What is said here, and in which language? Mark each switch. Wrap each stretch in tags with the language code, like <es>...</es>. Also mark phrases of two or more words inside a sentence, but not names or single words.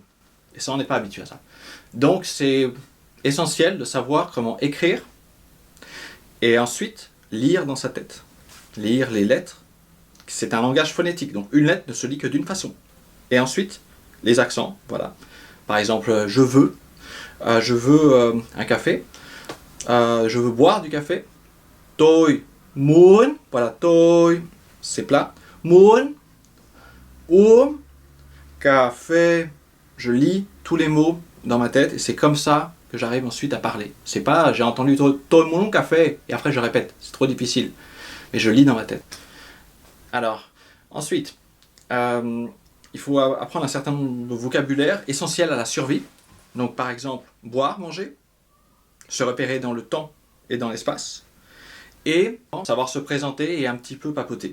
<fr>Et ça, on n'est pas habitué à ça. Donc, c'est essentiel de savoir comment écrire et ensuite lire dans sa tête. Lire les lettres. C'est un langage phonétique, donc une lettre ne se lit que d'une façon. Et ensuite, les accents, voilà. Par exemple, je veux un café, je veux boire du café.</fr> <vi>Tôi muốn,</vi> <fr>voilà, tôi, c'est plat.</fr> <vi>Muốn uống café.</vi> <fr>Je lis tous les mots dans ma tête et c'est comme ça que j'arrive ensuite à parler. C'est pas, j'ai entendu</fr> <vi>tôi muốn café</vi> <fr>et après je répète, c'est trop difficile. Mais je lis dans ma tête. Alors, ensuite, il faut apprendre un certain nombre de vocabulaire essentiel à la survie. Donc, par exemple, boire, manger, se repérer dans le temps et dans l'espace, et savoir se présenter et un petit peu papoter.</fr>